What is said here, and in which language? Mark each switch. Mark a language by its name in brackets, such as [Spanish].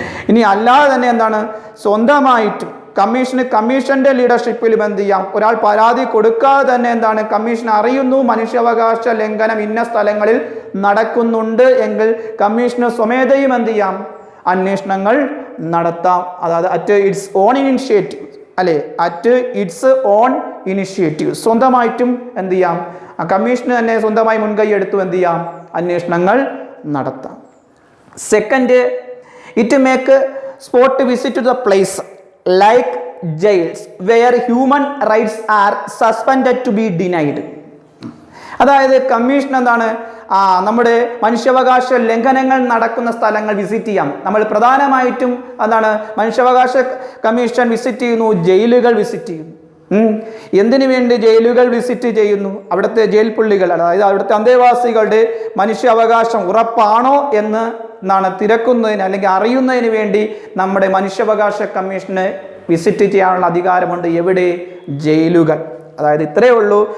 [Malayalam] ഇനി അല്ലാതെ തന്നെ എന്താണ്, സ്വന്തമായിട്ടും കമ്മീഷന്റെ ലീഡർഷിപ്പിലും എന്ത് ചെയ്യാം, ഒരാൾ പരാതി കൊടുക്കാതെ തന്നെ എന്താണ്, കമ്മീഷൻ അറിയുന്നു മനുഷ്യാവകാശ ലംഘനം ഇന്ന സ്ഥലങ്ങളിൽ നടക്കുന്നുണ്ട് എങ്കിൽ കമ്മീഷന് സ്വമേധയും എന്ത് ചെയ്യാം, അന്വേഷണങ്ങൾ നടത്താം. അതായത് [English] at its own initiative [Malayalam] അല്ലെ, അറ്റ് ഇറ്റ്സ് ഓൺ ഇനിഷ്യേറ്റീവ് സ്വന്തമായിട്ടും എന്ത് ചെയ്യാം, കമ്മീഷന് തന്നെ സ്വന്തമായി മുൻകൈ എടുത്തു എന്ത് ചെയ്യാം, അന്വേഷണങ്ങൾ നടത്താം. [English] Second, it make spot visit to the place like jails where human rights are suspended to be denied. [Malayalam] അതായത് കമ്മീഷൻ എന്താണ്, നമ്മുടെ മനുഷ്യാവകാശ ലംഘനങ്ങൾ നടക്കുന്ന സ്ഥലങ്ങൾ വിസിറ്റ് ചെയ്യാം. നമ്മൾ പ്രധാനമായിട്ടും എന്താണ്, മനുഷ്യാവകാശ കമ്മീഷൻ വിസിറ്റ് ചെയ്യുന്നു, ജയിലുകൾ വിസിറ്റ് ചെയ്യുന്നു. എന്തിനു വേണ്ടി ജയിലുകൾ വിസിറ്റ് ചെയ്യുന്നു? അവിടുത്തെ ജയിൽ പുള്ളികൾ, അതായത് അവിടുത്തെ അന്തേവാസികളുടെ മനുഷ്യാവകാശം ഉറപ്പാണോ എന്ന് തിരക്കുന്നതിന് അല്ലെങ്കിൽ അറിയുന്നതിന് വേണ്ടി നമ്മുടെ മനുഷ്യാവകാശ കമ്മീഷന് വിസിറ്റ് ചെയ്യാനുള്ള അധികാരമുണ്ട്. എവിടെ? ജയിലുകൾ. അതായത് ഇത്രയേ ഉള്ളൂ.